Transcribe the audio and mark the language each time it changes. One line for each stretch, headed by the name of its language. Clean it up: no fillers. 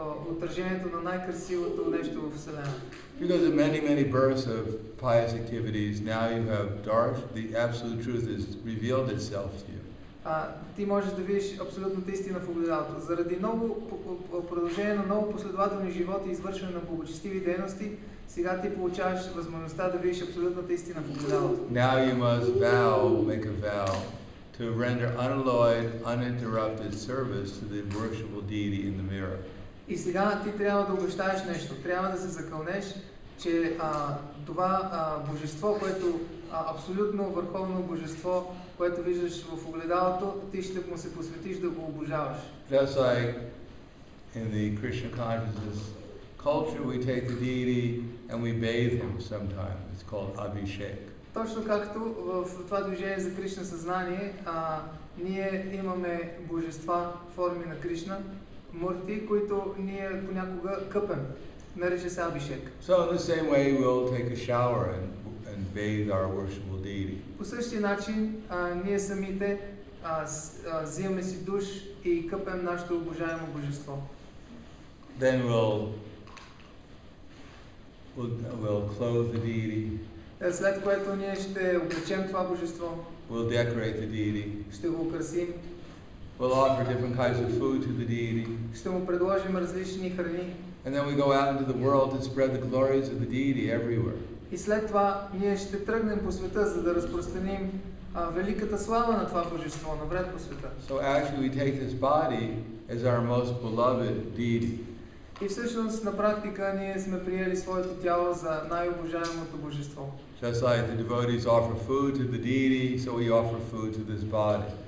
Bulgarian: отражението на най-красивото нещо в Вселената.
English: Because of many, many births of pious activities, now you have the absolute truth has revealed itself to you.
Bulgarian: Ти можеш да видиш абсолютната истина в огледалото. Заради продължение на много последователни животи и извършване на благочестиви дейности, сега ти получаваш възможността да видиш абсолютната истина в огледалото.
English: Now you must make a vow to render unalloyed, uninterrupted service to the worshipful deity in the mirror.
Bulgarian: И сега ти трябва да обещаеш нещо. Трябва да се закълнеш, че това божество, което абсолютно върховно божество, което виждаш в огледалото, ти ще му се посветиш да го обожаваш.
English: Just like in the Krishna consciousness culture, we take the deity and we bathe him sometimes. It's called Abhishek.
Bulgarian: Точно както в това движение за Кришна съзнание, ние имаме божества, форми на Кришна, мурти, които ние понякога къпем. Нарича се Абхишек.
English: So in the same way, we'll take a shower and bathe our worshipful deity.
Bulgarian: По същия начин, ние самите взимаме си душ и къпем нашето обожаемо божество.
English: Then we'll clothe the deity.
Bulgarian: След което ние ще облечем това божество.
English: We'll decorate the deity.
Bulgarian: Ще го украсим.
English: We'll offer different kinds of food to the deity.
Bulgarian: Ще му предложим различни храни.
English: And then we go out into the world to spread the glories of the deity everywhere.
Bulgarian: И след това ние ще тръгнем по света, за да разпространим великата слава на това божество, навред по света.
English: So actually we take this body as our most beloved deity.
Bulgarian: И всъщност на практика ние сме приели своето тяло за най-обожаемото божество.
English: Just like the devotees offer food to the deity, so we offer food to this body.